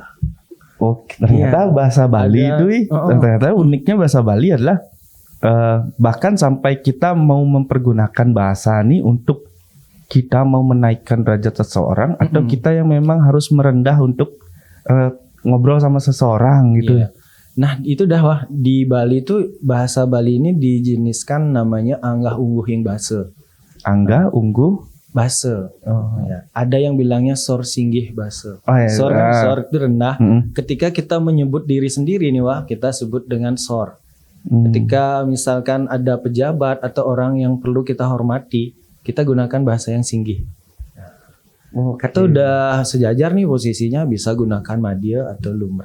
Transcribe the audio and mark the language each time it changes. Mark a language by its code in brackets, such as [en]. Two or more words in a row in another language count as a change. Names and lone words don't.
[id] Oh, ternyata bahasa Bali itu, ternyata uniknya bahasa Bali adalah bahkan sampai kita mau mempergunakan bahasa ini untuk kita mau menaikkan derajat seseorang atau kita yang memang harus merendah untuk ngobrol sama seseorang gitu. Iya. Nah itu dah wah di Bali itu bahasa Bali ini dijeniskan namanya [ban] anggah ungguh hing base. Angga, unggu, Base. [id] Ya. Ada yang bilangnya [ban] sor singgih base. [id] Iya. Sor itu rendah. Ketika kita menyebut diri sendiri nih wah kita sebut dengan sor. Ketika misalkan ada pejabat atau orang yang perlu kita hormati, kita gunakan bahasa yang singgih. Kata udah sejajar nih posisinya bisa gunakan madya atau lumrah.